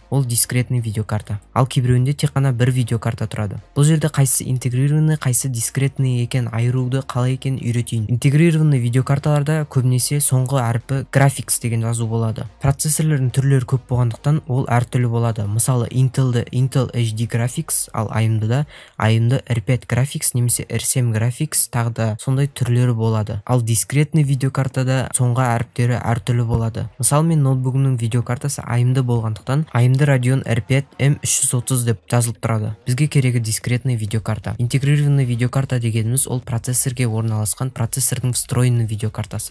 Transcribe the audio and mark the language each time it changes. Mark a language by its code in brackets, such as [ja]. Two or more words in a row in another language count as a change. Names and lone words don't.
[kk] Ол дискретный видеокарта. Ал кейбіреуінде тек қана бір видеокарта тұрады. Бұл жерде қайсысы интегрированный, қайсысы дискретный екен айыруды қалай екенін үйретейін. Интегрированный видеокарталарда көбінесе соңғы әрпі graphics деген жазу болады. Процессорлардың түрлері көп болғандықтан ол әртүрлі болады. Мысалы Intel HD Graphics, ал AMD R5 Graphics немесе R7 Graphics тағы да сондай түрлері болады. Ал дискретный видеокартада соңғы әріптері әртүрлі болады. Мысалы мен ноутбугымның видеокартасы AMD болғандықтан AMD Radeon R5 M330 деп жазылып тұрады. Бізге керегі дискретный видеокарта. Интегрированный видеокарта дегеніміз ол процессорге орналасқан процессордың встроенный видеокартасы.